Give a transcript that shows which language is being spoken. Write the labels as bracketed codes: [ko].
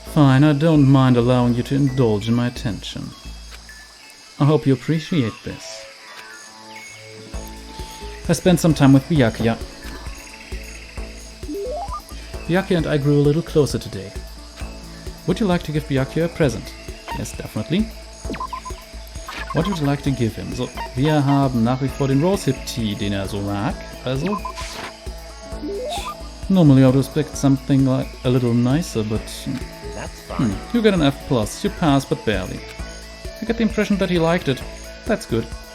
[en] Fine, I don't mind allowing you to indulge in my attention. I hope you appreciate this. I spent some time with Byakuya. Byakuya and I grew a little closer today. Would you like to give Byakuya a present? Yes, definitely. What would you like to give him? [de] So, wir haben nach wie vor den Rosehip Tea, den er so mag. [en] Also, normally I would expect something like a little nicer, but That's fine. you get an F+. You pass, but barely. I get the impression that he liked it. That's good.